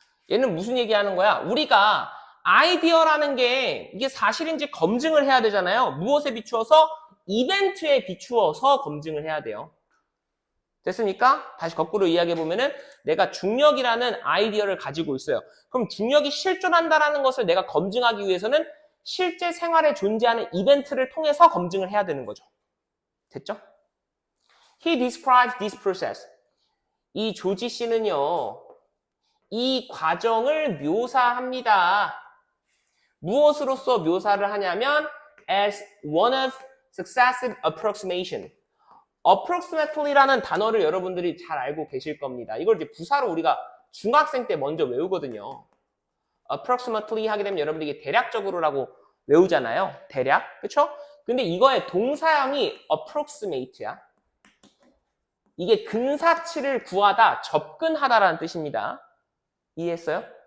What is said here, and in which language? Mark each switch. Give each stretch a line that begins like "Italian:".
Korean: 얘는 무슨 얘기하는 거야? 우리가 아이디어라는 게 이게 사실인지 검증을 해야 되잖아요. 무엇에 비추어서? 이벤트에 비추어서 검증을 해야 돼요. 됐습니까? 다시 거꾸로 이야기해보면은 내가 중력이라는 아이디어를 가지고 있어요. 그럼 중력이 실존한다라는 것을 내가 검증하기 위해서는 실제 생활에 존재하는 이벤트를 통해서 검증을 해야 되는 거죠. 됐죠?
English: He describes this process.
Korean: 이 조지 씨는요, 이 과정을 묘사합니다. 무엇으로서 묘사를 하냐면
English: as one of successive approximation.
Korean: approximately라는 단어를 여러분들이 잘 알고 계실 겁니다. 이걸 이제 부사로 우리가 중학생 때 먼저 외우거든요. approximately 하게 되면 여러분들이 이게 대략적으로라고 외우잖아요. 대략. 그쵸? 근데 이거의 동사형이 approximate야. 이게 근사치를 구하다, 접근하다라는 뜻입니다. 이해했어요?